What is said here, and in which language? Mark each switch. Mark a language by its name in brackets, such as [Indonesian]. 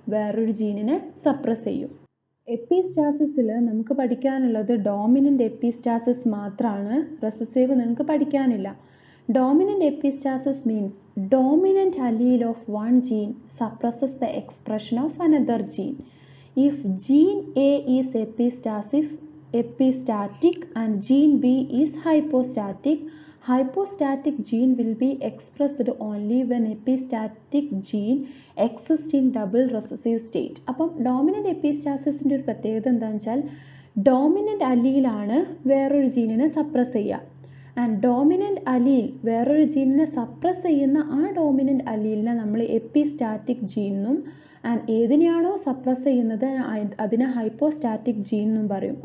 [Malayalam] വേറൊരു ജീനിനെ സപ്രസ് ചെയ്യും. എപ്പിസ്റ്റാസിസിൽ നമുക്ക് പഠിക്കാനുള്ളത് ഡോമിനൻ്റ് എപ്പിസ്റ്റാസിസ് മാത്രമാണ്. റെസസീവ് നിങ്ങൾക്ക് പഠിക്കാനില്ല. Dominant epistasis means [English] Dominant allele of one gene suppresses the expression of another gene. If gene A is epistatic and gene B is hypostatic, hypostatic gene will be expressed only when epistatic gene exists in double recessive state. [Malayalam] അപ്പം dominant എപ്പിസ്റ്റാസിസിൻ്റെ ഒരു പ്രത്യേകത എന്താണെന്ന് വെച്ചാൽ dominant അലീലാണ് വേറൊരു ജീനിനെ suppress ചെയ്യുക. And dominant അലീൽ വേറൊരു ജീനിനെ suppress ചെയ്യുന്ന ആ ഡോമിനൻ്റ് അലീലിനെ നമ്മൾ എപ്പിസ്റ്റാറ്റിക് ജീൻ എന്നും ആൻഡ് ഏതിനെയാണോ സപ്രസ് ചെയ്യുന്നത് അതിനെ ഹൈപ്പോസ്റ്റാറ്റിക് ജീൻ എന്നും പറയും.